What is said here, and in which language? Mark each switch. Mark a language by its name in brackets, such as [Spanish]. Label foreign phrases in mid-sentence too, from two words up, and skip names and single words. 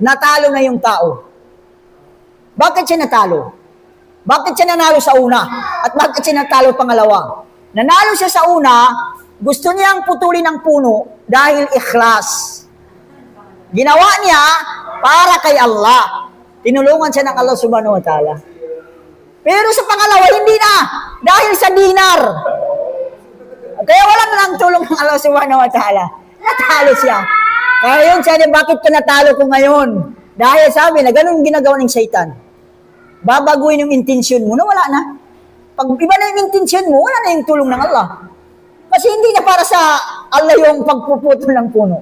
[Filipino] Natalo na yung tao. Bakit siya natalo? Bakit siya nanalo sa una? At bakit siya natalo pangalawa? Nanalo siya sa una, gusto niyang putulin ang puno dahil ikhlas. Ginawa niya para kay Allah. Tinulungan siya ng Allah [Arabic] سبحانه وتعالى. [Filipino] Pero sa pangalawa, hindi na. Dahil sa dinar. Kaya wala na lang tulong ng Allah [Arabic] سبحانه وتعالى. [Filipino] Natalo siya. Kaya yun siya, bakit ka natalo ko ngayon? Dahil sabi na, ganun ginagawa ng shaitan. Babaguhin yung intensyon mo na wala na. Pag iba na yung intensyon mo, wala na yung tulong ng Allah. Kasi hindi na para sa Allah yung pagpuputol ng puno.